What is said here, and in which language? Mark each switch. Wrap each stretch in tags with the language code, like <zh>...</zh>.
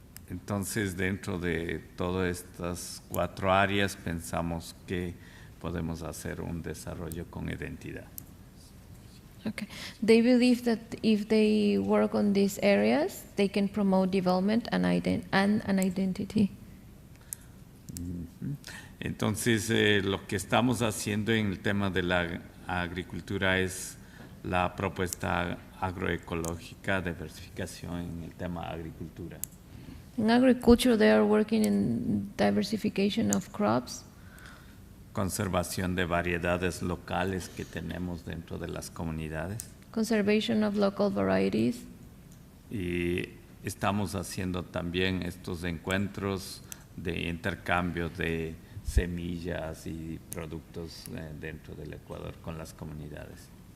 <es>Entonces, dentro de todas estas 4 áreas, pensamos que podemos hacer un desarrollo con identidad.</es> <en>Okay. They believe that if they work on these areas, they can promote development and an identity.</en> <es>Entonces, lo que estamos haciendo en el tema de la agricultura es la propuesta agroecológica, diversificación en el tema agricultura.</es> <en>In agriculture, they are working in diversification of crops,</en> <es>conservación de variedades locales que tenemos dentro de las comunidades.</es> <en>conservation of local varieties.</en> <es>Y estamos haciendo también estos encuentros de intercambio de semillas y productos dentro del Ecuador con las comunidades.</es>